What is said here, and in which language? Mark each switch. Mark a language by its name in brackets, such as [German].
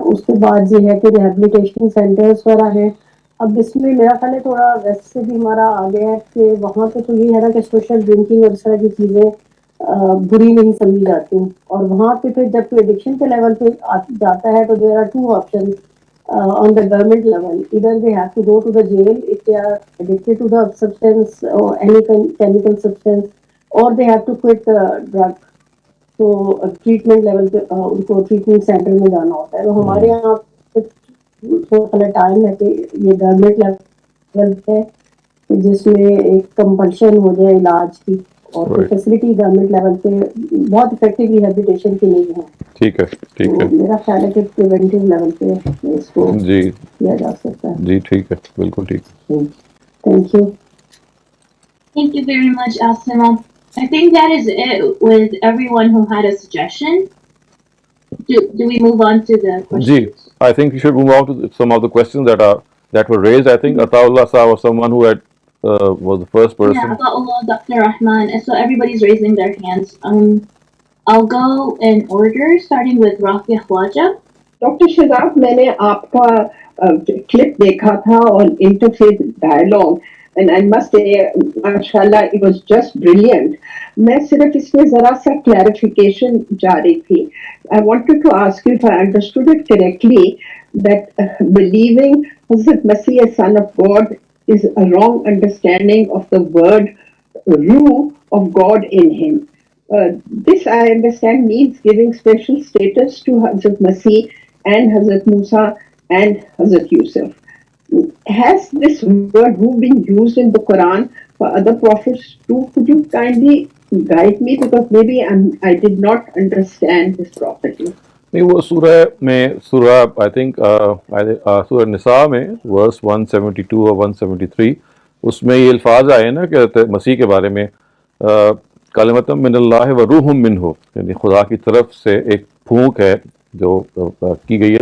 [Urdu] اس کے بعد یہ ہے کہ ریہیبلیٹیشن سینٹرز وغیرہ ہیں. اب اس میں میرا خیال ہے تھوڑا ویسٹ سے بھی ہمارا آ گیا ہے کہ وہاں پہ تو یہ ہے نا کہ سوشل ڈرنکنگ اور اس طرح کی چیزیں بری نہیں سمجھی جاتی, اور وہاں پہ پھر جب کوئی ایڈکشن کے لیول پہ جاتا ہے تو [English] There are two option on the government level. Either they have to go to the jail if they are addicted to the substance or any chemical substance, or they have to quit the drug. [Urdu] تو treatment level پہ ان کو treatment centre میں جانا ہوتا ہے. تو ہمارے یہاں تھوڑا ٹائم ہے کہ یہ گورنمنٹ لیول پہ جس میں ایک کمپلشن ہو جائے علاج کی, اور فیسلٹی گورنمنٹ لیول پہ بہت افیکٹو ریہیبلیٹیشن کی نہیں ہے. ٹھیک ہے ٹھیک ہے. میرا خیال ہے کہ پریونٹیو لیول پہ اس کو جی کیا جا سکتا ہے. جی ٹھیک ہے بالکل ٹھیک. [English] Thank you. Thank you very much, Asima. I think that is it with everyone who had a suggestion. Do we move on to the questions? جی I think we should move on to some of the questions that were raised. I think Ataullah Saab was someone who had was the first person. Yeah, Ataullah, Dr. Rahman, and so everybody's raising their hands. I'll go in order, starting with Rafi Khwaja. Doctor Shahzad, [Urdu] میں نے آپ کا clip دیکھا تھا [English] On interfaith dialogue and I must say ماشاءاللہ it was just brilliant. [Urdu] میں صرف اس میں ذرا سا کلیریفیکیشن چاہ رہی تھی. [English] I wanted to ask you if I understood it correctly that believing حضرت مسیح son of God is a wrong understanding of the word ruh of God in him. This I understand means giving special status to Hazrat Masih and Hazrat Musa and Hazrat Yusuf. Has this word ruh been used in the Quran for other prophets too? Could you kindly guide me, because maybe I did not understand this properly. [Urdu] نہیں وہ سورہ میں سورہ [English] I think [Urdu] سورہ نساء میں ورس 172 اور 173 اس میں یہ الفاظ آئے نا کہ مسیح کے بارے میں [Arabic] کلمۃ من اللہ و روح منہ, [Urdu] یعنی خدا کی طرف سے ایک پھونک ہے جو کی گئی ہے.